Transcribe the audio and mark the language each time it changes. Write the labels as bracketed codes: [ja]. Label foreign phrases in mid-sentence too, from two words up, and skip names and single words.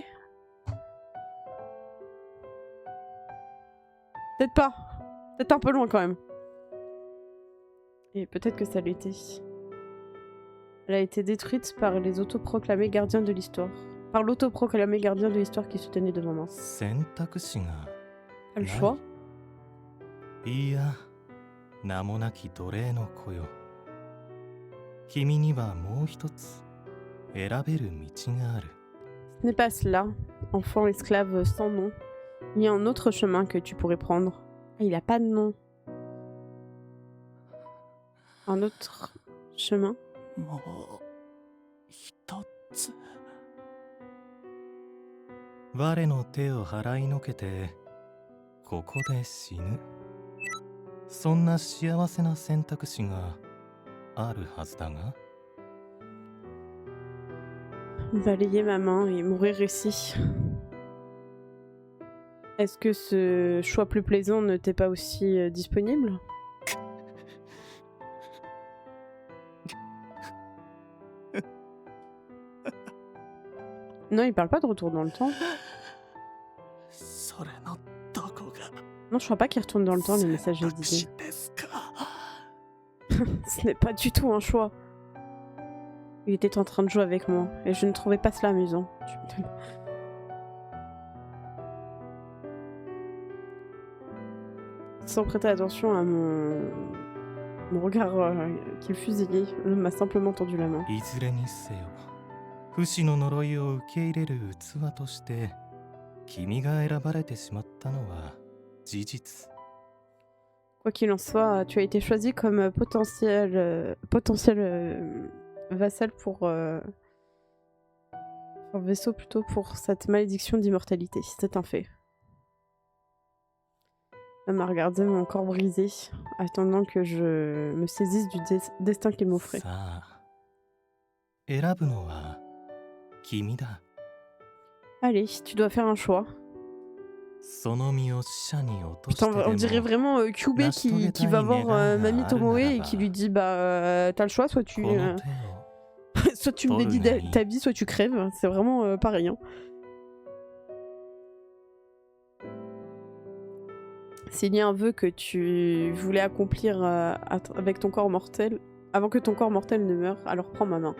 [fr] Peut-être pas. Peut-être un peu loin quand même. Et peut-être que ça l'était. Elle a été détruite par les autoproclamés gardiens de l'histoire. Par l'autoproclamé gardien de l'histoire qui se tenait devant moi. Pas le choix. [ja] いや、名もなき奴隷の子よ。君にはもう一つ選べる道がある。 [fr] Ce n'est pas cela, enfant esclave sans nom. Il y a un autre chemin que tu pourrais prendre. Ah, il a pas de nom. Un autre chemin. [ja] もう一つ。我の手を払いのけてここで死ぬ。そんな幸せな選択肢があるはずだが。 [fr] Balayer ma main et mourir ici. Est-ce que ce choix plus plaisant ne t'est pas aussi disponible? Non, il parle pas de retour dans le temps. [ja] それのどこが [fr] Non, je crois pas qu'il retourne dans le temps, les messages [ja] 選択 [fr] d'idées. [ja] 肢ですか [fr] Ce n'est pas du tout un choix. Il était en train de jouer avec moi, et je ne trouvais pas cela amusant. Tu m'étonnes. Sans prêter attention à mon regard qui fusillait, l'homme m'a simplement tendu la main. [ja] いずれにせよ、不死の呪いを受け入れる器として君が選ばれてしまったのは事実。 [fr] Quoi qu'il en soit, tu as été choisi comme potentiel vassal pour... un vaisseau plutôt pour cette malédiction d'immortalité. C'est un fait. Elle m'a regardé mon corps brisé, attendant que je me saisisse du destin qu'il m'offrait. [ja] さあ、選ぶのは君だ。 [fr] Allez, tu dois faire un choix. [ja] その身を死者に落として [fr] Putain, [ja] で [fr] on dirait [ja] も [fr] vraiment Kyubey qui va voir Mamie Tomoe et qui lui dit bah t'as le choix, soit tu [ja] この手を [fr] soit tu me dédies ta vie, soit tu crèves. C'est vraiment pareil. Hein. S'il y a un vœu que tu voulais accomplir avec ton corps mortel, avant que ton corps mortel ne meure, alors prends ma main.